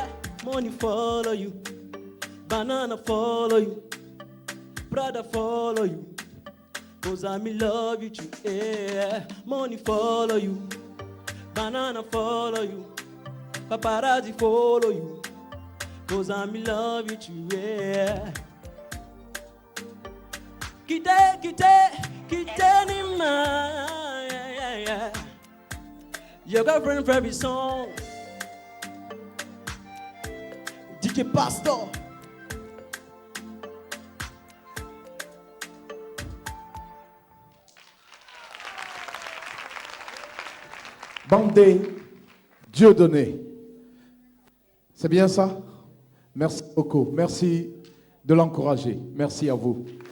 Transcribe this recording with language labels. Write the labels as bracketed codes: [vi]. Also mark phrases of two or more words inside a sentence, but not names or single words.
[en] Money follow you, banana follow you, brother follow you, 'cause I'm in love with you, yeah. Money follow you, banana follow you, paparazzi follow you, 'cause I'm in love with you, yeah. Kite ni ma, yeah, yeah, yeah. Your girlfriend for every song, DJ Pastor. [fr] Bandé Dieudonné. C'est bien ça? Merci beaucoup. Merci de l'encourager. Merci à vous.